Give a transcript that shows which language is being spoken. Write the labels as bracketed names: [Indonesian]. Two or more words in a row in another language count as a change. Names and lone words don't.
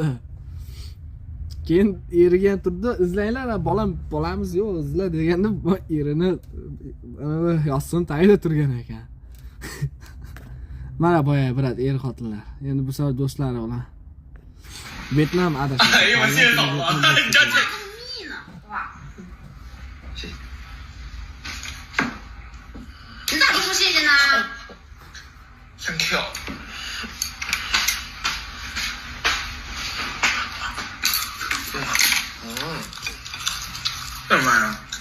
[Uzbek] Keyin eriga turdi, izlanglar, bolamiz yo'q, izla deganda erini yostiqning tagida turgan ekan. Mana boya brat er-xotinlar. Endi bu safar do'stlari bilan Vyetnam adashdi. [Chinese] 哎呦，我谢谢嫂子，你站起。你咋不说谢谢呢 [English] ？Thank you。 [Chinese] 干嘛呀？